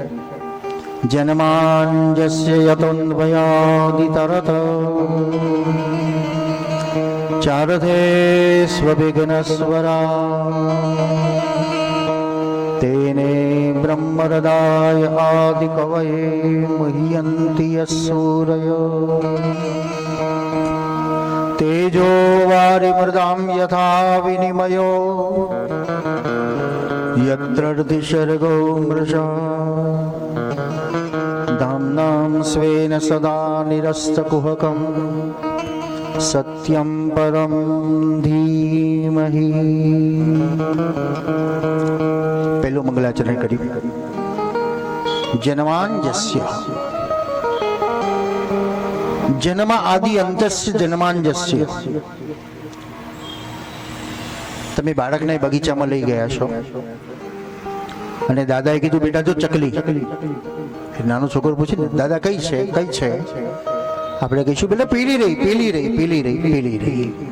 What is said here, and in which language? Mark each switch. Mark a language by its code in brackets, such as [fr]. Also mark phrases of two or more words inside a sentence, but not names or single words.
[sa] જન્માંજસ્ય યતોન્વયાદિતરત ચારથે સ્વવિઘ્નસ્વરા તેને બ્રહ્મહૃદાય આદિકવયે મુહ્યન્તિ યસૂરય તેજો વારિમૃદામ યથા વિનિમયો यत्र सर्गो मृषा धाम्नां स्वेन सदा निरस्तकुहकं सत्यं परं धीमहि। [gu] પહેલો મંગલાચરણ કર્યું। [sa] जन्मांजस्य, जन्म आदि अंतस्य जन्मांजस्य। [gu] તમે બાળકને બગીચામાં લઈ ગયા છો અને દાદાએ કીધું બેટા જો ચકલી, નાનો છોકરો પૂછે દાદા કઈ છે કઈ છે? આપણે કહીશું બેટા પીલી રહી પીલી રહી પીલી રહી પીલી રહી।